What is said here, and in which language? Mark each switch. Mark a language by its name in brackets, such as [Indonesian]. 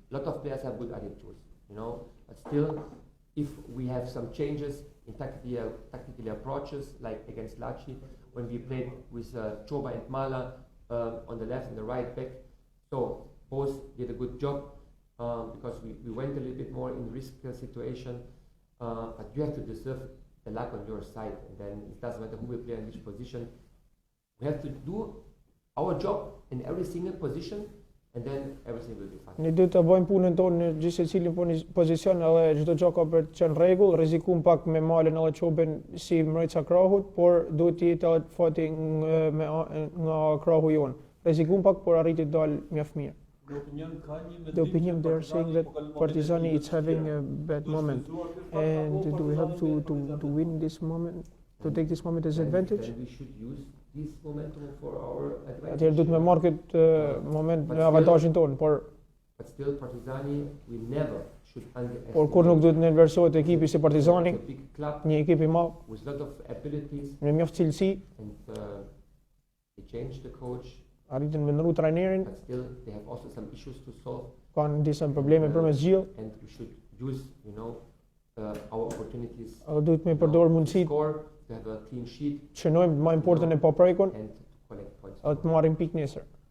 [English] A lot of players have good attitudes, you know. But still, if we have some changes in tactical approaches, like against Laci, when we played with Çoba and Mala on the left and the right back, so both did a good job because we went a little bit more in risk situation. But you have to deserve the luck on your side, and then it doesn't matter who will play in which position. We have to do our job in every single position, and then everything will be fine. [Albanian] Ne duhet të bëjmë punën tonë në gjithë secilin pozicion, edhe çdo gjë ka për të qenë rregull, rrezikojmë pak me Malen edhe Çobën si mbrojtësa krahut, por duhet të jetë edhe fati nga krahu jon. Rrezikojmë pak, por arriti të dalë mjaft mirë. [English] The opinion they are saying that Partizani is having a bad moment, and do we have to win this moment, to take this moment as advantage? Then we should use this momentum for our advantage. [Albanian] Atëherë duhet me marr këtë moment në avantazhin tonë, [English] But still, Partizani, we never should underestimate. [Albanian] por kur nuk duhet në inversohet ekipi si Partizani, [English] It's a big club [Albanian] një ekip i madh [English] with a lot of abilities, [Albanian] me mjaft cilësi, [English] and they changed the coach, [Albanian] arritën me ndru trajnerin, [English] but still they have also some issues to solve, [Albanian] kanë disa probleme për me zgjidh, [English] and we should use, you know, our opportunities. [Albanian] edhe duhet me përdorë [English] to [Albanian] mundësitë [English] score, to have a clean sheet, [Albanian] që shënojmë të marrim portën e paprekun [English] and to collect points. [Albanian] edhe të marrim pikë nesër.